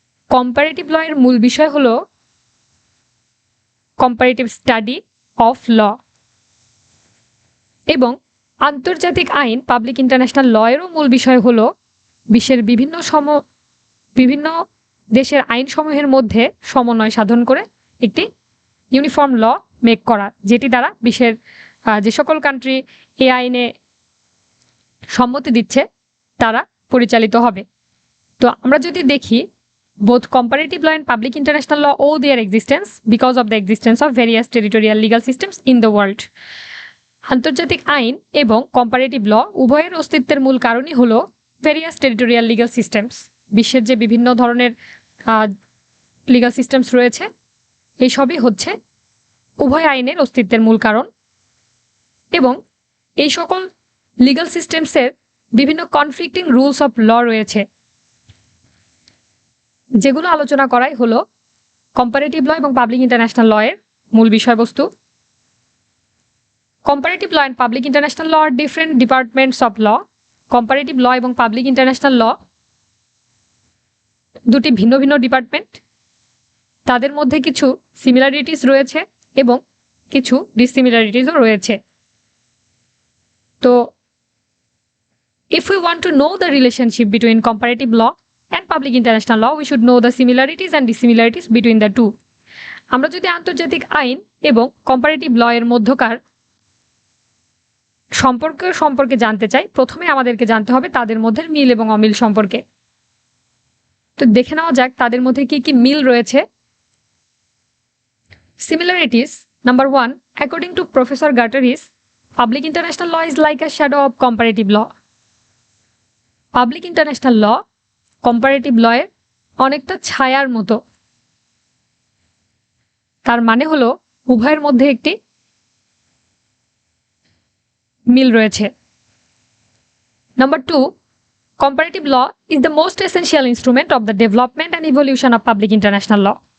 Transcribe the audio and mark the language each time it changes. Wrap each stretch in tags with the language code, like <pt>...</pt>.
<bn>Comparative ল এর মূল বিষয় হলো কম্পারেটিভ স্টাডি অফ ল এবং আন্তর্জাতিক আইন পাবলিক ইন্টারন্যাশনাল ল এরও মূল বিষয় হলো বিশ্বের বিভিন্ন দেশের আইনসমূহের মধ্যে সমন্বয় সাধন করে একটি ইউনিফর্ম ল মেক করা, যেটি দ্বারা বিশ্বের যে সকল কান্ট্রি এই আইনে সম্মতি দিচ্ছে তারা পরিচালিত হবে। তো আমরা যদি দেখি</bn> <en>both comparative law and public international law owe their existence because of the existence of various territorial legal systems in the world.</en> <bn>আন্তর্জাতিক আইন এবং কম্পারেটিভ ল উভয়ের অস্তিত্বের মূল কারণই হলো ভেরিয়াস টেরিটোরিয়াল লিগাল সিস্টেমস। বিশ্বের যে বিভিন্ন ধরনের লিগাল সিস্টেমস রয়েছে এই সবই হচ্ছে উভয় আইনের অস্তিত্বের মূল কারণ এবং এই সকল লিগাল সিস্টেমসের বিভিন্ন কনফ্লিক্টিং রুলস অফ ল রয়েছে যেগুলো আলোচনা করাই হলো কম্পারেটিভ ল এবং পাবলিক ইন্টারন্যাশনাল ল এর মূল বিষয়বস্তু।</bn> <en>Comparative law and public international law আর different departments of law.</en> <bn>Comparative ল এবং পাবলিক ইন্টারন্যাশনাল ল দুটি ভিন্ন ভিন্ন ডিপার্টমেন্ট। তাদের মধ্যে কিছু সিমিলারিটিস রয়েছে এবং কিছু ডিসিমিলারিটিসও রয়েছে।</bn> <en>তো if we want to know the relationship between comparative law and public international law, we should know the similarities and dissimilarities between the two.</en> <bn>আমরা যদি আন্তর্জাতিক আইন এবং কম্পারেটিভ ল এর মধ্যকার সম্পর্কে জানতে চাই, প্রথমে আমাদেরকে জানতে হবে তাদের মধ্যে মিল এবং অমিল সম্পর্কে। তো দেখে নেওয়া যাক তাদের মধ্যে কি কি মিল রয়েছে।</bn> <en>Similarities. Number 1, according to Professor Gutierrez, public international law is like a shadow of comparative law.</en> <bn>Public international law comparative ল এর অনেকটা ছায়ার মতো। তার মানে হলো উভয়ের মধ্যে একটি মিল রয়েছে।</bn> <en>Number 2, comparative law is the most essential instrument of the development and evolution of public international law.</en>